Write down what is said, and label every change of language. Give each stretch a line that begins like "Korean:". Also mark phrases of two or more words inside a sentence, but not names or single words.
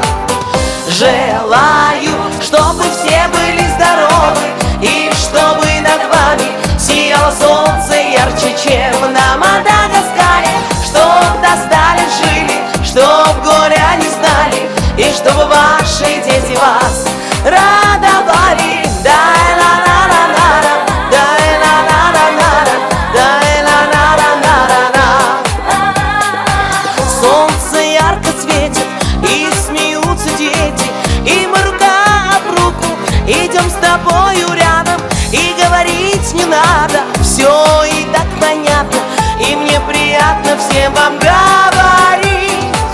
Russian: Желаю, чтобы все были здоровы, и чтобы над вами сияло солнце ярче, чем на Мадагаскаре, чтоб до 100 лет жили, чтоб горя не знали, и чтобы ваши дети вас радовали. Дай-на-на-на-на-на, дай-на-на-на-на-на, дай-на-на-на-на-на. Солнце ярко светит, и смеются дети, и мы рука об руку идем с тобою рядом, и говорить не надо, все и так понятно, и мне приятно всем вам говорить.